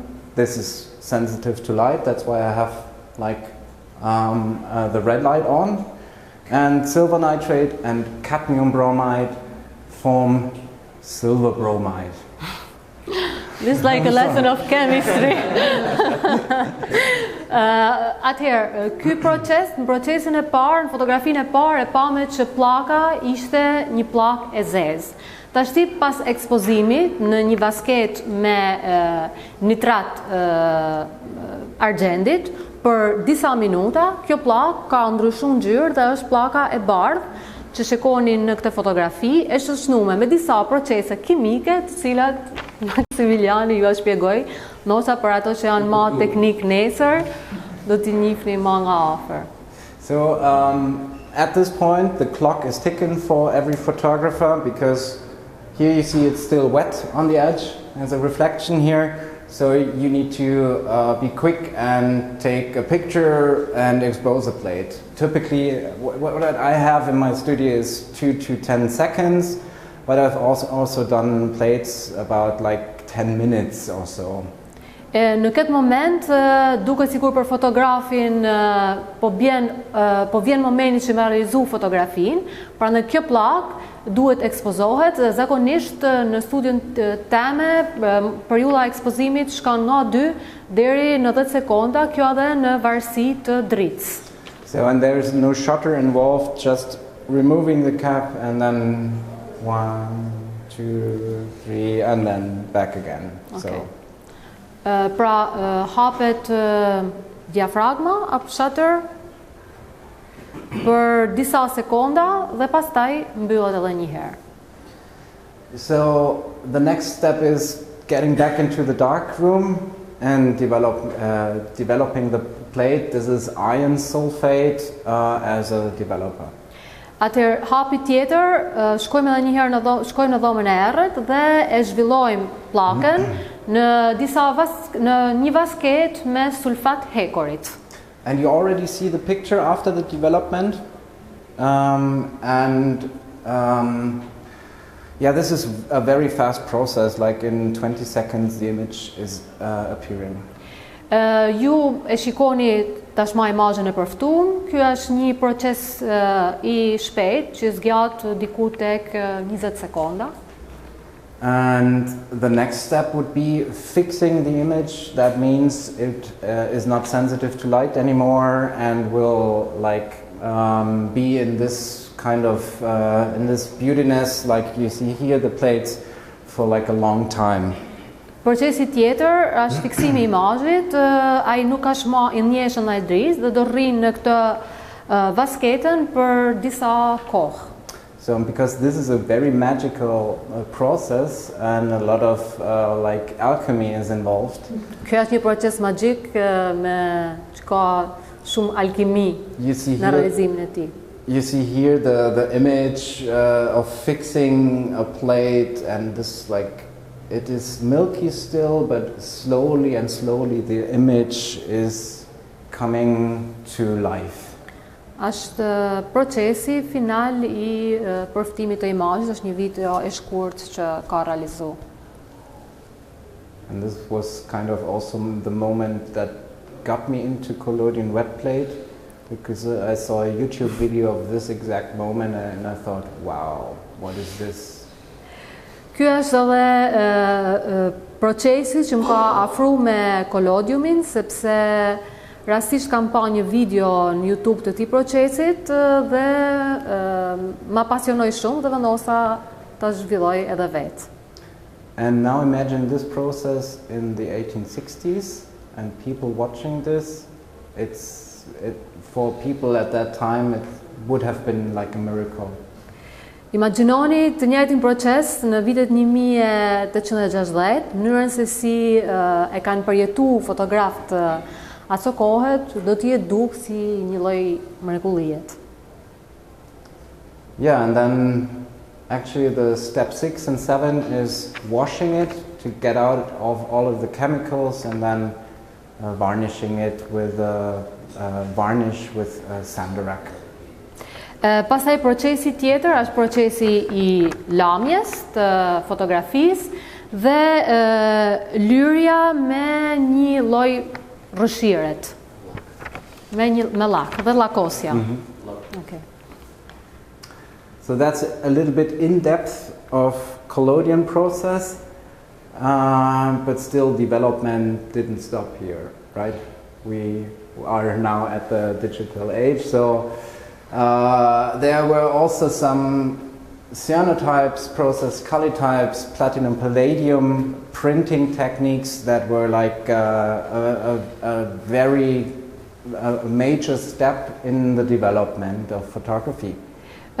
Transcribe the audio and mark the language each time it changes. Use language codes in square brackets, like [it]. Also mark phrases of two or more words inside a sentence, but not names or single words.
[en] This is sensitive to light, that's why I have the red light on. And silver nitrate and cadmium bromide form silver bromide. This is like a lesson of chemistry. [sq] Atëherë, ky proces, në procesin e parë, në fotografinë e parë, e pamë që pllaka ishte një pllakë e zezë. Tashti pas ekspozimit në një vasket me nitrat argjendit për disa minuta, kjo pllakë ka ndryshuar ngjyrë dhe është pllaka e bardhë që shikoni në këtë fotografi, është shoqënuar me disa procese kimike të cilat Maximiliani ju shpjegoj, ndoshta për ato që janë më teknik nesër, do t'i njihni më nga afër. [en] So at this point the clock is ticking for every photographer because here you see it's still wet on the edge. There's a reflection here, so you need to be quick and take a picture and expose a plate. Typically, what I have in my studio is 2 to 10 seconds, but I've also done plates about like 10 minutes or so. [sq] Në këtë moment, duke sikur për fotografin po vjen momenti që me realizu fotografin, pra në kjo plak duhet ekspozohet, zakonisht në studion teme, periudha e ekspozimit shkon nga 2 deri në 10 sekonda, kjo edhe në varësi të dritës. [en] So and there's no shutter involved, just removing the cap and then 1, 2, 3 and then back again. Okay. So [sq] pra hapet diafragma apo shutter për disa sekonda dhe pastaj mbyllet edhe një herë. [en] So the next step is getting back into the dark room and developing the plate. This is iron sulfate as a developer. [sq] Atëherë hapi tjetër, shkojmë edhe një herë shkojmë në dhomën e errët dhe e zhvillojmë pllakën në një vasket me sulfat hekorit. [en] And you already see the picture after the development. Yeah, this is a very fast process. Like in 20 seconds, the image is appearing. [sq] Ju e shikoni tashmë imazhin e përftuar. Ky është një proces i shpejt që zgjat diku tek 20 sekonda. [en] And the next step would be fixing the image. That means it is not sensitive to light anymore and will be in this kind of in this beautiness, like you see here, the plates for like a long time. [sq] Procesi tjetër është fiksimi i imazhit, ai nuk ka më i njëshën ndaj drisë dhe do rrinë në këtë vasketën për disa kohë. [en] So because this is a very magical process and a lot of like alchemy is involved. [sq] Ky është një proces magjik që ka shumë alkimi në realizimin e tij. [en] You see here the image of fixing a plate, and this like it is milky still, but slowly the image is coming to life. [sq] Është procesi final i përftimit të imazhit, është një video e shkurtër që ka realizuar. [en] And this was kind of also the moment that got me into collodion wet plate, because I saw a YouTube video of this exact moment and I thought, wow, what is this? [sq] Ky është edhe procesi që më ka afruar me collodiumin, sepse rastisht kam pa një video në YouTube të këtij procesit dhe ma pasionoi shumë dhe vendosa ta zhvilloj edhe vetë. [en] And now imagine this process in the 1860s and people watching this, for people at that time it would have been like a miracle. [sq] Imagjinoni të njëjtin proces në vitet 1860, mënyrën se si e kanë përjetuar fotografët ato kohet, do të jetë duk si një lloj mrekullie. [en] Yeah, and then actually the step 6 and 7 is washing it to get out of all of the chemicals and then varnishing it with varnish with sandarak. [sq] Pastaj procesi tjetër është procesi i lamjes të fotografisë dhe lyrja me një lloj rrëshiret, me lak dhe llakosja. [en] Okay. So that's a little bit in depth of collodion process, but still development didn't stop here, right? We are now at the digital age, so there were also some cyanotypes, process collotypes, platinum palladium printing techniques that were like a very major step in the development of photography.